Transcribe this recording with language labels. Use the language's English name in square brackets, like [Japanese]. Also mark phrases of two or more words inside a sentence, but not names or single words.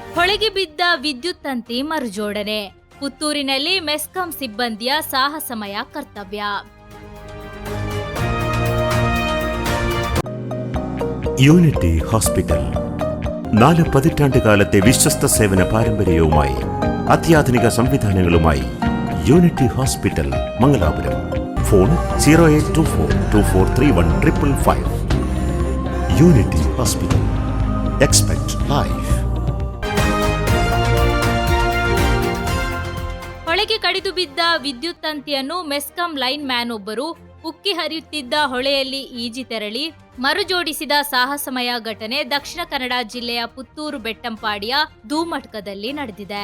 [Kannada] ಹೊಳೆಗೆ ಬಿದ್ದ ವಿದ್ಯುತ್ ತಂತಿ ಮರುಜೋಡಣೆ. ಪುತ್ತೂರಿನಲ್ಲಿ ಮೆಸ್ಕಾಂ ಸಿಬ್ಬಂದಿಯ ಸಾಹಸಮಯ ಕರ್ತವ್ಯ. [Malayalam] യൂണിറ്റി ഹോസ്പിറ്റൽ 4 പതിറ്റാണ്ടുകാലത്തെ വിശ്വസ്ത സേവന പാരമ്പര്യവുമായി അത്യാധുനിക സംവിധാനങ്ങളുമായി യൂണിറ്റി ഹോസ്പിറ്റൽ മംഗലാപുരം. ഫോൺ 0824243155. യൂണിറ്റി ഹോസ്പിറ്റൽ. [English] expect life. [Kannada] ಹೊಳೆಗೆ ಕಡಿದು ಬಿದ್ದ ವಿದ್ಯುತ್ ತಂತಿಯನ್ನು ಮೆಸ್ಕಾಂ ಲೈನ್ ಮ್ಯಾನ್ ಒಬ್ಬರು ಉಕ್ಕಿ ಹರಿಯುತ್ತಿದ್ದ ಹೊಳೆಯಲ್ಲಿ ಈಜಿ ತೆರಳಿ ಮರುಜೋಡಿಸಿದ ಸಾಹಸಮಯ ಘಟನೆ ದಕ್ಷಿಣ ಕನ್ನಡ ಜಿಲ್ಲೆಯ ಪುತ್ತೂರು ಬೆಟ್ಟಂಪಾಡಿಯ ಧೂಮಟ್ಕದಲ್ಲಿ ನಡೆದಿದೆ.